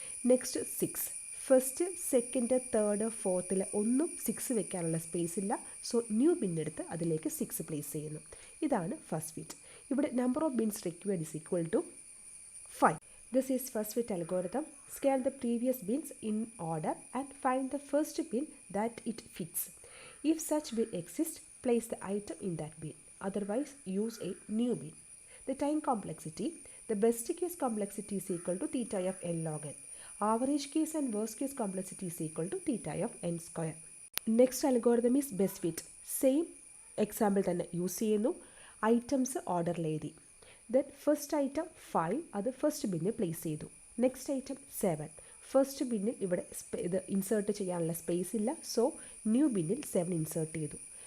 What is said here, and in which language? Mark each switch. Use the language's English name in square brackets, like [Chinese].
[Malayalam] Next 6, first second third ഫോർത്തിൽ ഒന്നും 6 വെക്കാനുള്ള space ഇല്ല, സോ ന്യൂ ബിന്നെടുത്ത് അതിലേക്ക് 6 പ്ലേസ് ചെയ്യുന്നു. ഇതാണ് ഫസ്റ്റ് ഫിറ്റ്. [English] ഇവിടെ number of bins required is equal to 5. This is first fit algorithm. Scan the previous bins in order and find the first bin that it fits. If such bin exist, place the item in that bin. Otherwise, use a new bin. The time complexity, the best case complexity is equal to theta of n log n. Average case and worst case complexity is equal to theta of n square. Next algorithm is best fit. Same example [Malayalam] തന്നെ use ചെയ്യുന്നു. Items ഓർഡറിൽ എഴുതി. Then first item 5, അത് first ബിന്നിൽ place ചെയ്തു. Next item 7, first ബിന്നിൽ ഇവിടെ ഇത് insert ചെയ്യാനുള്ള space ഇല്ല, സോ ന്യൂ ബിന്നിൽ 7 ഇൻസേർട്ട് ചെയ്തു.